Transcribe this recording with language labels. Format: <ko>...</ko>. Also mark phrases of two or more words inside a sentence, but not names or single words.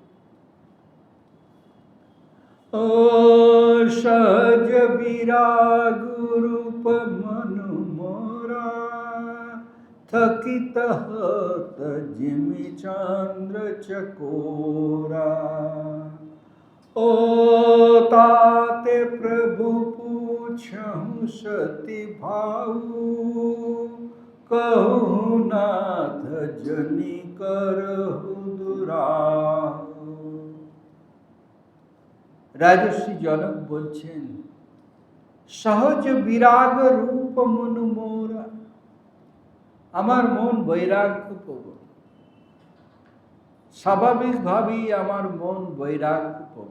<awa>ओ सहज बिराग रूप मनु मोरा, थकित हत जिमि चन्द्र चकोरा। ओ ताते प्रभु पूछहु सती भाऊ, कहु नाथ जनि करहु दुराऊ।</awa> <bn>রাজর্ষি জনক বলছেন,</bn> <awa>सहज बिराग रूप मनु मोरा,</awa> <bn>আমার মন বৈরাগ্য প্রবণ। স্বাভাবিকভাবেই আমার মন বৈরাগ্য প্রবণ।</bn>